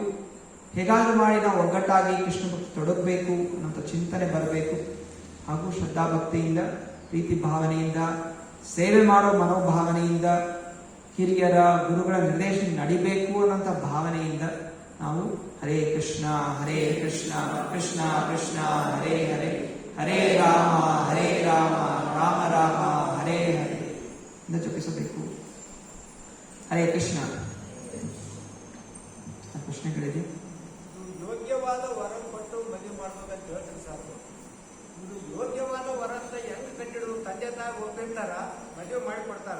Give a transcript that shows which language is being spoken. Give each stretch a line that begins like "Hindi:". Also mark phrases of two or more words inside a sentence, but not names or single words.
Kannada: ಹೇಗಾದ್ರೂ ಮಾಡಿ ನಾವು ಒಗ್ಗಟ್ಟಾಗಿ ಕೃಷ್ಣ ಭಕ್ತಿ ತೊಡಗಬೇಕು ಅನ್ನೋಂಥ ಚಿಂತನೆ ಬರಬೇಕು. ಹಾಗೂ ಶ್ರದ್ಧಾಭಕ್ತಿಯಿಂದ, ಪ್ರೀತಿ ಭಾವನೆಯಿಂದ, ಸೇವೆ ಮಾಡೋ ಮನೋಭಾವನೆಯಿಂದ, ಹಿರಿಯರ ಗುರುಗಳ ನಿರ್ದೇಶನ ನಡಿಬೇಕು ಅನ್ನೋಂಥ ಭಾವನೆಯಿಂದ ನಾವು
Sanskrit: ಹರೇ ಕೃಷ್ಣ ಕೃಷ್ಣ ಕೃಷ್ಣ ಹರೇ ಹರೇ, ಹರೇ ರಾಮ ರಾಮ ರಾಮ ಹರೇ ಹರೇ
Kannada: ಇಂದ ಜಪಿಸಬೇಕು.
Sanskrit: ಹರೇ ಕೃಷ್ಣ.
Kannada: ಪ್ರಶ್ನೆಗಳಿದೆ? ಯೋಗ್ಯವಾದ ವರ ಕೊಟ್ಟು ಮದುವೆ ಮಾಡ್ಬೇಕಂತ ಒಪ್ಪಿರ್ತಾರ, ಮದುವೆ ಮಾಡಿ ಕೊಡ್ತಾರ.